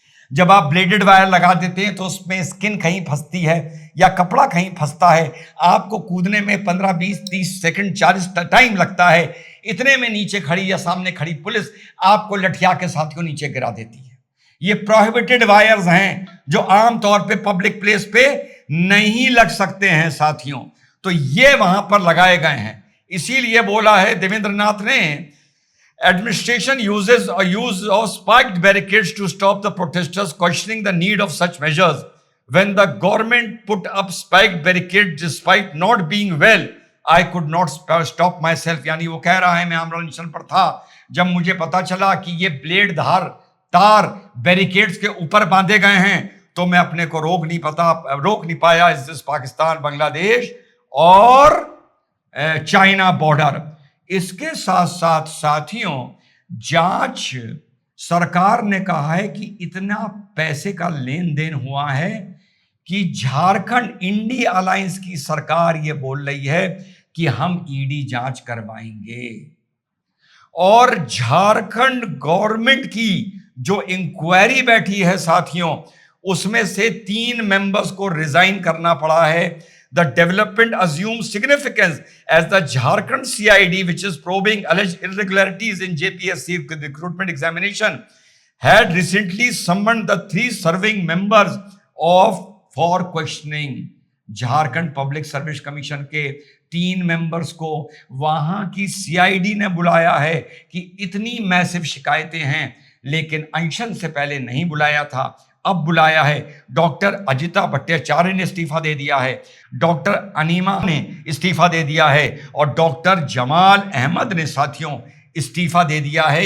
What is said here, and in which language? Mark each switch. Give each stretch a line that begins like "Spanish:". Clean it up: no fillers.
Hindi: जब आप blooded wire लगा देते हैं तो उसमें स्किन कहीं फंसती है या कपड़ा कहीं फंसता है, आपको कूदने में 15, 20, 30 सेकंड, 40 टाइम लगता है। इतने में नीचे खड़ी या सामने खड़ी पुलिस आपको लठिया के साथियों नीचे गिरा देती है। ये प्रोहिबिटेड वायर्स हैं जो आमतौर पे पब्लिक प्लेस पे नहीं लग सकते हैं साथियों, तो ये वहां पर लगाए गए हैं। इसीलिए बोला है देवेंद्र नाथ ने,
English: administration uses a use of spiked barricades to stop the protesters, questioning the need of such measures. When the government put up spiked barricades despite not being well, I could not stop myself.
Hindi: यानी वो कह रहा है मैं आमरण अनशन पर था, जब मुझे पता चला कि ये ब्लेड तार बैरिकेड्स के ऊपर बांधे गए हैं तो मैं अपने को रोक नहीं पाया। इस पाकिस्तान, बांग्लादेश और चाइना बॉर्डर। इसके साथ साथ साथियों, जांच सरकार ने कहा है कि इतना पैसे का लेन देन हुआ है कि झारखंड इंडी अलायंस की सरकार ये बोल रही है कि हम ईडी जांच करवाएंगे और झारखंड गवर्नमेंट की जो इंक्वायरी बैठी है साथियों उसमें से 3 मेंबर्स को रिजाइन करना पड़ा है।
English: The development assumes significance as the Jharkhand CID, which is probing alleged irregularities in JPSC recruitment examination, had recently summoned the 3 serving members for questioning.
Hindi: Jharkhand public service commission के 3 मेंबर्स को वहां की CID ने बुलाया है कि इतनी मैसिव शिकायतें हैं, लेकिन अनशन से पहले नहीं बुलाया था, अब बुलाया है। डॉक्टर अजिता भट्टाचार्य ने इस्तीफा दे दिया है, डॉक्टर अनीमा ने इस्तीफा दे दिया है और डॉक्टर जमाल अहमद ने साथियों इस्तीफा दे दिया है।